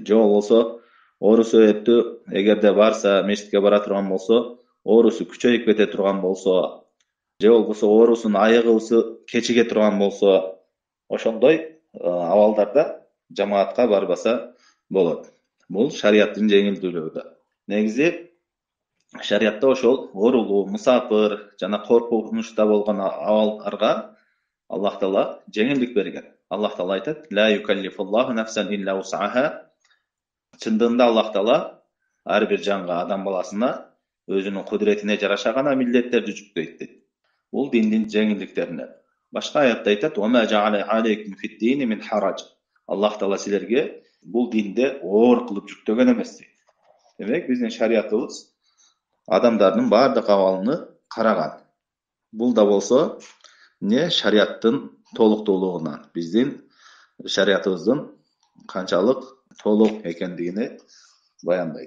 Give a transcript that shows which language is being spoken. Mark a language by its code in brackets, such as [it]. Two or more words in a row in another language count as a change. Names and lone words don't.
[ky] Же болбосо, оору себептүү эгерде барса, мечитке бара турган болсо, оорусу күчөйүп кете турган болсо, же болбосо оорусунун айыгуусу кечиге турган болсо, ошондой абалдарда жамаатка барбаса болот. Бул шариаттын жеңилдүүлүгү. Негизи шариатта ошол оорулуу, мусафир жана коркунучта болгон абалдарга Аллах Таала жеңилдик берген. Аллах Таала айтат: [ar] "لا يكلف الله نفسا إلا وسعها." [ky] Чындыгында Аллах Таала ар бир жанга, адам баласына өзүнүн кудуретине жараша гана милдеттерди жүктөйт дейт. Бул диндин жеңилдиктеринен. Башка аятта айтат: [ar] "وما جعل عليكم في الدين من حرج." [ky] Аллах Таала силерге бул динде оор кылып жүктөгөн эмес дейт. Демек, биздин шариятыбыз адамдардын баардык абалыны караган. Бул да болсо шариаттын толуктуулугуна, биздин шариятыбыздын канчалык толук экендигини баяндайт.